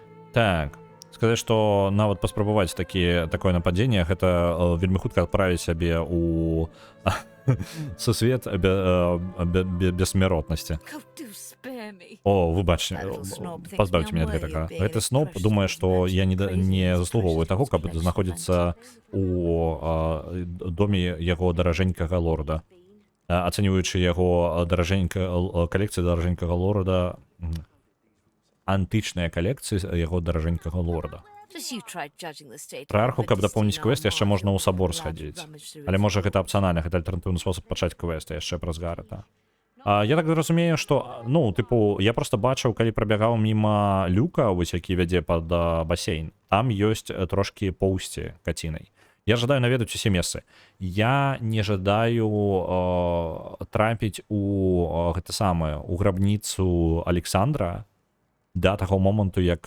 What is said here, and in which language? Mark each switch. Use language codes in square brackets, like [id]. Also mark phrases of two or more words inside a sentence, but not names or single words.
[be] Так, сказаць, што нават паспрабаваць такое нападзенне, гэта вельмі хутка адправіць сябе у сусвет бессмяротнасці. [en] Oh, do spare me. [be] О, выбачце, [en] That little snob thinks [be] пазбавьте [en] me [be] мяне ад [en] unworthy [be] гэтага. [en] of being [be] Гэты [en] as [be] сноб [en] precious [be] думае, [en] as [be] што [en] magic [be] я не [en] crazy [be] заслугоўваю таго, каб [en] collection of [be] знаходзіцца [en] antiques. [be] у доме яго даражэнькага лорда. Ацэньваючы яго калекцыю даражэнькага лорда, антычныя калекцыі яго даражэнькага лорда. [en] Just you try judging the state of [be] Пра арху, каб дапоўніць [en] Augustine [be] квест, яшчэ можна ў [en] Armand [be] сабор [en] and [be] схадзіць. [en] rummage through [be] Але [en] his [be] можа гэта [en] files. [be] апцыянальна, гэта альтэрнатыўны спосаб пачаць квест яшчэ праз Гарэта. Я так разумею, што, ну, тыпу, я просто бачыў, калі прабягаў міма люка, вось які вядзе пад басейн, там ёсць трошкі поўсці кацінай. Я жадаю наведаць усе месцы. Я не жадаю трапіць у гэта самае, у грабніцу Александра да таго моманту, як...